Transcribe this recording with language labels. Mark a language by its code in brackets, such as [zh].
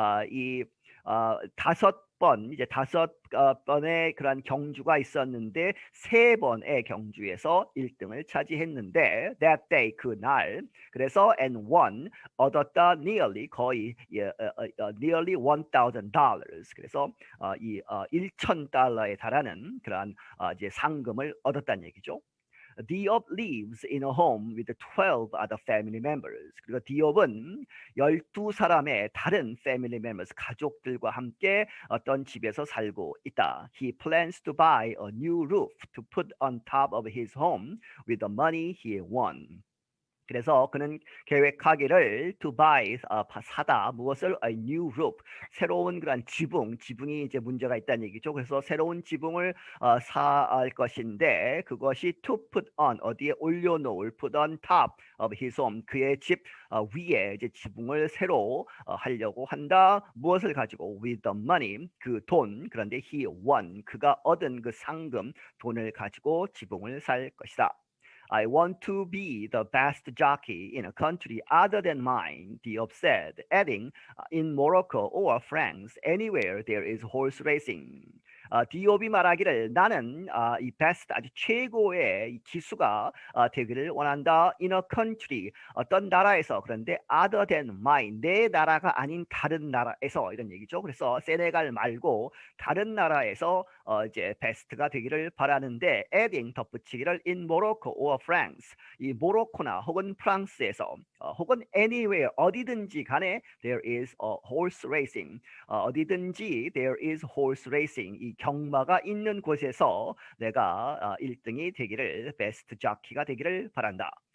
[ko] 이 5번 이제 5번의 그런 경주가 있었는데 3번의 경주에서 1등을 차지했는데 [en] that day [ko] 그날 그래서 [en] and won [ko] 얻었다 [en] nearly [ko] 거의 nearly $1,000 그래서 이 $1,000에 달하는 그런 이제 상금을 얻었다는 얘기죠. [en] Diop lives in a home with 12 other family members. [ko] 그리고 디옵은 12사람의 다른 [en] family members, [ko] 가족들과 함께 어떤 집에서 살고 있다. [en] He plans to buy a new roof to put on top of his home with the money he won. [ko] 그래서 그는 계획하기를 [en] to buy [ko] 사다 무엇을 [en] a new roof [ko] 새로운 그런 지붕이 이제 문제가 있다는 얘기죠. 그래서 새로운 지붕을 살 것인데 그것이 [en] to put on [ko] 어디에 올려놓을 [en] put on top of his home [ko] 그의 집 위에 이제 지붕을 새로 하려고 한다. 무엇을 가지고 [en] with the money [ko] 그 돈 그런데 [en] he won [ko] 그가 얻은 그 상금 돈을 가지고 지붕을 살 것이다. [en] I want to be the best jockey in a country other than mine, Diop said, adding, in Morocco or France, anywhere there is horse racing. [ko] 디옵이 말하기를 나는 이 best 아주 최고의 이 기수가 되기를 원한다. [en] In a country [ko] 어떤 나라에서 그런데 [en] other than mine [ko] 내 나라가 아닌 다른 나라에서 이런 얘기죠. 그래서 세네갈 말고 다른 나라에서 이제 베스트가 되기를 바라는데 adding 덧붙이기를 [en] in Morocco or France [ko] 이 모로코나 혹은 프랑스에서 혹은 anywhere 어디든지 간에 [en] there is a horse racing [ko] 어디든지 [en] there is horse racing [ko] 이 경마가 있는 곳에서 내가 1등이 되기를 베스트 자키가 되기를 바란다.